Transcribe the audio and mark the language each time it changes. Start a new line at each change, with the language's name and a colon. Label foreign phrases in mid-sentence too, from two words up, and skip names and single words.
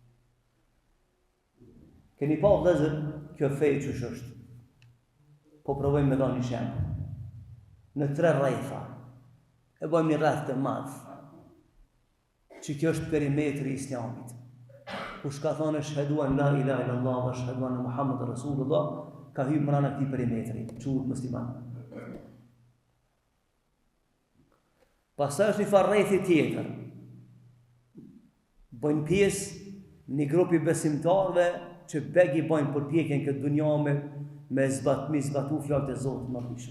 Albanian: Keni pa vëllezër kjo fe çush është. Po provojmë me dhënë një shembull. Në 3 rretha e bëjmë një rreth të madh. Që kjo është perimetri i Islamit. Kush ka thonë
Arabic: أشهد أن لا إله إلا الله وأشهد أن محمدا رسول الله,
Albanian: ka hyrë brenda këtij perimetri, quhet musliman. Pastaj është një farë rrethi tjetër. Bëjnë pjesë një grupi besimtarëve që begi bojnë përpjekjen këtë dunja me zbatu fjalët e Zotit Madhërisëm.